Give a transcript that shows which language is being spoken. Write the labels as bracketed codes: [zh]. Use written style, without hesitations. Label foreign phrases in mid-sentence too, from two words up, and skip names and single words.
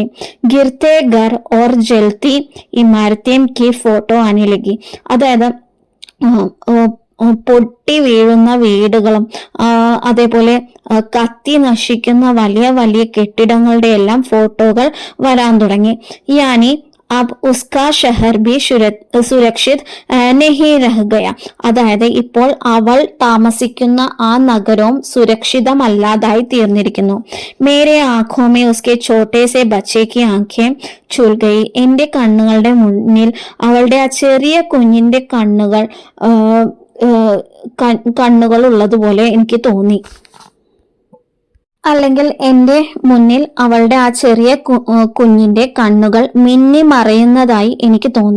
[hi] गिरते घर और जलती इमारतों की फोटो आने लगी. [ml] അതായത് പൊട്ടി വീഴുന്ന വീടുകളും അതേപോലെ കത്തി നശിക്കുന്ന വലിയ വലിയ കെട്ടിടങ്ങളുടെ എല്ലാം ഫോട്ടോകൾ വരാൻ തുടങ്ങി. [hi] യാനി अब उसका शहर भी സുരക്ഷിത് नहीं रह गया. [ml] അതായത് ഇപ്പോൾ അവൾ താമസിക്കുന്ന ആ നഗരവും സുരക്ഷിതമല്ലാതായി തീർന്നിരിക്കുന്നു. [hi] മേരെ ആँखों में उसके छोटे से बच्चे की आंखें छूल गई. [ml] എന്റെ കണ്ണുകളുടെ മുന്നിൽ അവളുടെ ആ ചെറിയ കുഞ്ഞിന്റെ കണ്ണുകൾ ഉള്ളതുപോലെ എനിക്ക് തോന്നി. അല്ലെങ്കിൽ എൻ്റെ മുന്നിൽ അവളുടെ ആ ചെറിയ കുഞ്ഞിന്റെ കണ്ണുകൾ മിന്നി മറയുന്നതായി എനിക്ക് തോന്നി.